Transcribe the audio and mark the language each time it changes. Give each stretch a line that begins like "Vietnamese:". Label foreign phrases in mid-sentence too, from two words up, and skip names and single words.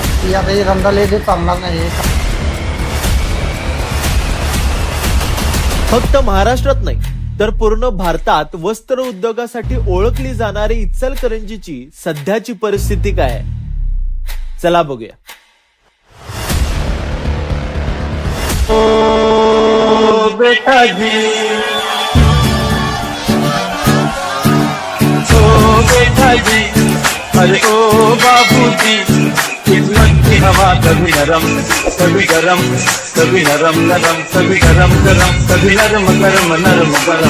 Marathi: की आता हे धंदा लय दिवस चालणार नाही. फक्त महाराष्ट्रात नाही तर पूर्ण भारतात वस्त्र उद्योगासाठी ओळखली जाणारी इचलकरंजीची सध्याची परिस्थिती काय आहे? चला बघूया.
Hindi: बेटा जी, ओ बेटा जी, अरे ओ बाबूजी, किस्मत की हवा कभी नरम कभी गरम, कभी नरम नरम कभी गरम गरम, कभी नरम गरम नरम गरम.